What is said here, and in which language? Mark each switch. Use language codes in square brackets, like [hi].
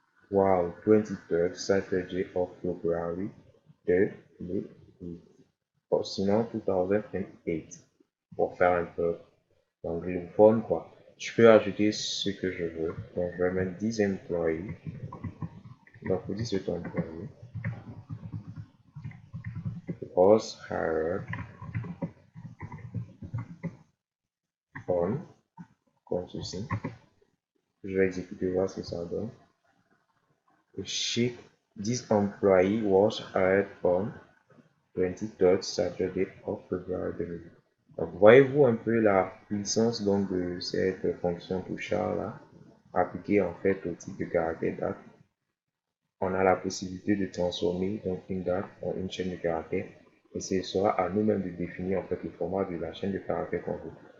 [en] Wow, 23rd Saturday of February 2008. [fr] Ou sinon 2008. Pour faire un peu anglophone quoi. Je peux ajouter ce que je veux. Donc je vais mettre 10 employés. Donc pour 17 employés. [en] was hired on, [fr] comme ceci. Je vais exécuter, voir ce que ça donne. [en] Shift, this employee was hired on 23rd Saturday of February. [fr] Donc, voyez-vous un peu la puissance donc de cette fonction touchard là, appliquée en fait au type de caractère date. On a la possibilité de transformer donc une date en une chaîne de caractères et ce sera à nous-mêmes de définir en fait le format de la chaîne de caractères qu'on veut.